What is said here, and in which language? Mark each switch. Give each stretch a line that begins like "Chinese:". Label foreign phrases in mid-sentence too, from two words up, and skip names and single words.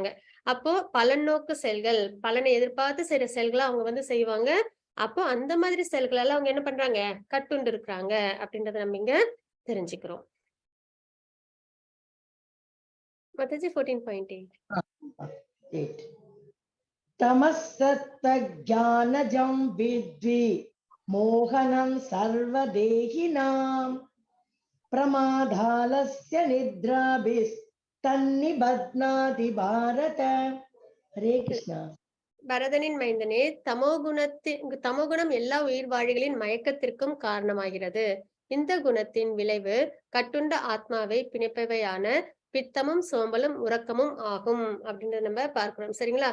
Tamil: அப்போ பலன் நோக்கு செயல்கள், பலனை எதிர்பார்த்து செய்யற செயல்களை அவங்க வந்து செய்வாங்க. அப்போ அந்த மாதிரி செயல்களால அவங்க என்ன பண்றாங்க? கட்டுண்டு இருக்கிறாங்க அப்படின்றத நம்ம இங்க தெரிஞ்சுக்கிறோம். மாதாஜி 14.8.
Sanskrit: तमस्सत्त्वज्ञानजं विद्वि मोहनं सर्वदेहिनां प्रमादालस्य निद्राभिस्तन्निबध्नाति भारत. हरे कृष्णा.
Tamil: பரதனின் மைந்தனே, தமோகுணம் எல்லா உயிர் வாழிகளின் மயக்கத்திற்கும் காரணமாகிறது. இந்த குணத்தின் விளைவு கட்டுண்ட ஆத்மாவை பிணைப்பவையான பித்தமும் சோம்பலும் உறக்கமும் ஆகும் அப்படின்றத நம்ம பார்க்கிறோம். சரிங்களா?